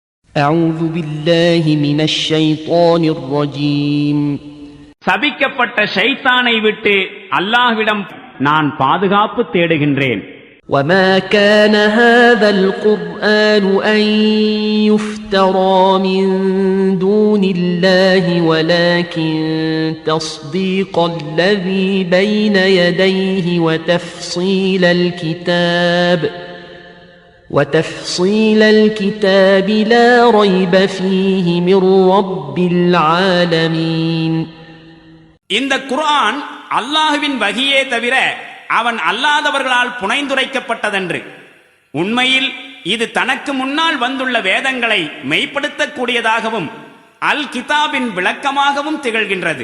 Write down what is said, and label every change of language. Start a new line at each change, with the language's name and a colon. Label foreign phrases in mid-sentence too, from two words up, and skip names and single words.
Arabic: أعوذ بالله من الشيطان الرجيم.
Tamil: சபிக்கப்பட்ட ஷைத்தானை விட்டு அல்லாஹ்விடம் நான் பாதுகாப்பு தேடுகின்றேன்.
Arabic: وما كان هذا القرآن أن يفترى من دون الله ولكن تصديق الذي بين يديه وتفصيل الكتاب لا ريب فيه من رب العالمين.
Tamil: இந்த குர்ஆன் அல்லாஹ்வின் வஹியே தவிர அவன் அல்லாதவர்களால் புனைந்துரைக்கப்பட்டதன்று. உண்மையில் இது தனக்கு முன்னால் வந்துள்ள வேதங்களை மெய்ப்படுத்தக்கூடியதாகவும் அல் கிதாபின் விளக்கமாகவும் திகழ்கின்றது.